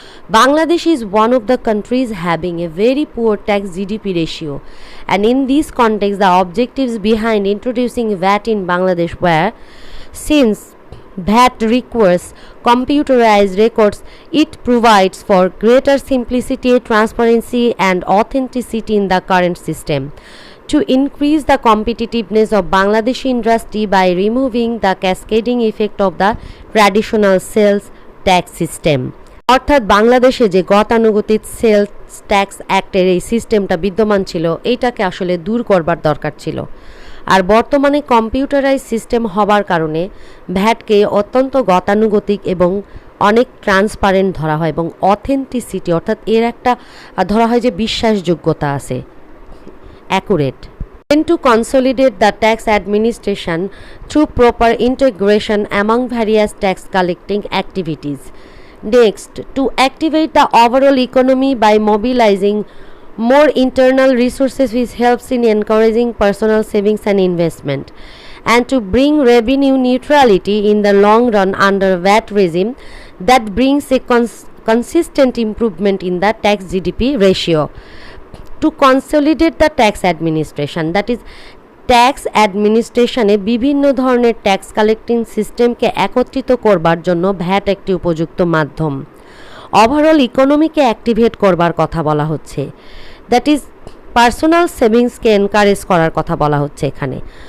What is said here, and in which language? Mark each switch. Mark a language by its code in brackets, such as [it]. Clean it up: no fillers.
[en] Bangladesh is one of the countries having a very poor tax GDP ratio, and in this context the objectives behind introducing VAT in Bangladesh were, since VAT requires computerized records, it provides for greater simplicity, transparency and authenticity in the current system. to increase the competitiveness of Bangladeshi industry by removing the cascading effect of the traditional sales tax system. [bn] অর্থাৎ বাংলাদেশে যে গতানুগতিক sales tax অ্যাক্টের এই সিস্টেমটা বিদ্যমান ছিল এইটাকে আসলে দূর করবার দরকার ছিল। আর বর্তমানে কম্পিউটারাইজ সিস্টেম হবার কারণে ভ্যাটকে অত্যন্ত গতানুগতিক এবং অনেক ট্রান্সপারেন্ট ধরা হয় এবং অথেন্টিসিটি অর্থাৎ এর একটা ধরা হয় যে বিশ্বাসযোগ্যতা আছে, accurate. [en] Then to consolidate the tax administration through proper integration among various tax collecting activities. Next, to activate the overall economy by mobilizing more internal resources which helps in encouraging personal savings and investment, and to bring revenue neutrality in the long run under VAT regime that brings a consistent improvement in the tax GDP ratio. To consolidate the tax administration, that is [bn] tax অ্যাডমিনিস্ট্রেশনে বিভিন্ন ধরনের tax collecting সিস্টেমকে একত্রিত করবার জন্য VAT একটি উপযুক্ত মাধ্যম। Overall ইকোনমিকে activate করবার কথা বলা হচ্ছে, [en] that is [bn] পার্সোনাল সেভিংসকে এনকারেজ করার কথা বলা হচ্ছে এখানে।